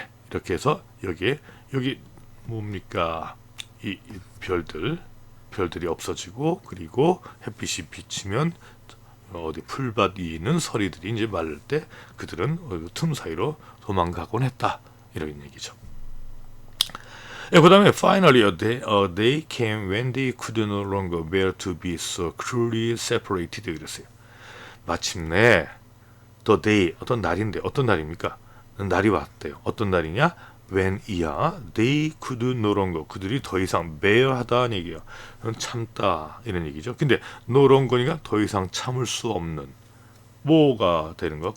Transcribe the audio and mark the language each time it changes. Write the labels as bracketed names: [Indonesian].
[Korean] 이렇게 해서 여기 뭡니까? 이 별들이 없어지고 그리고 햇빛이 비치면 어디 풀밭 위에 있는 서리들이 이제 마를 때 그들은 틈 사이로 도망가곤 했다 이런 얘기죠. 그 다음에 [English] finally a day came when they could no longer bear to be so cruelly separated [Korean] 그랬어요. 마침내 [English] the day [Korean] 어떤 날인데 어떤 날입니까? 날이 왔대요. 어떤 날이냐? when 이야 [English] they could no longer [Korean] 그들이 더 이상 bear 하다는 얘기예요. 참다 이런 얘기죠. 근데 [English] no longer [Korean] 니까 더 이상 참을 수 없는 뭐가 되는 거?